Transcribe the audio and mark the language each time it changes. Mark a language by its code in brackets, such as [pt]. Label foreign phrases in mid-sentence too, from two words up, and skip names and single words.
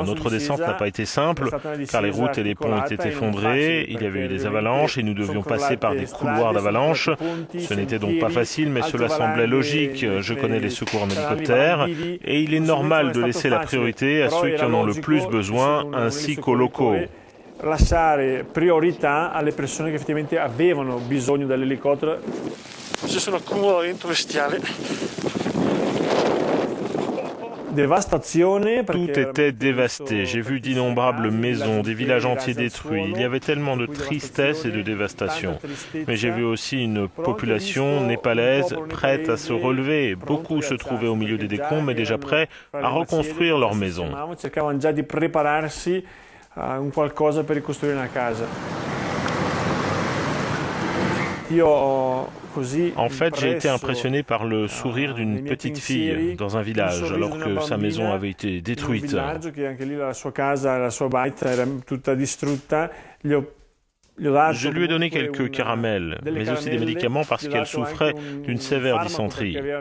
[fr] Notre descente n'a pas été simple car les routes et les ponts étaient effondrés, il y avait eu des avalanches et nous devions passer par des couloirs d'avalanche. Ce n'était donc pas facile, mais cela semblait logique. Je connais les secours en hélicoptère et il est normal de laisser la priorité à ceux qui en ont le plus besoin ainsi qu'aux locaux. [it] Lasciare priorità alle persone che effettivamente avevano bisogno dell'elicottero. Ci sono accumulamento bestiale. [fr] Tout était dévasté. J'ai vu d'innombrables maisons, des villages entiers détruits. Il y avait tellement de tristesse et de dévastation. Mais j'ai vu aussi une population népalaise prête à se relever. Beaucoup se trouvaient au milieu des décombres, mais déjà prêts à reconstruire leur maison. [it] Un qualcosa per ricostruire una casa. [fr] En fait, j'ai été impressionné par le sourire d'une petite fille dans un village alors que sa maison avait été détruite. Je lui ai donné quelques caramels, mais aussi des médicaments parce qu'elle souffrait d'une sévère dysenterie.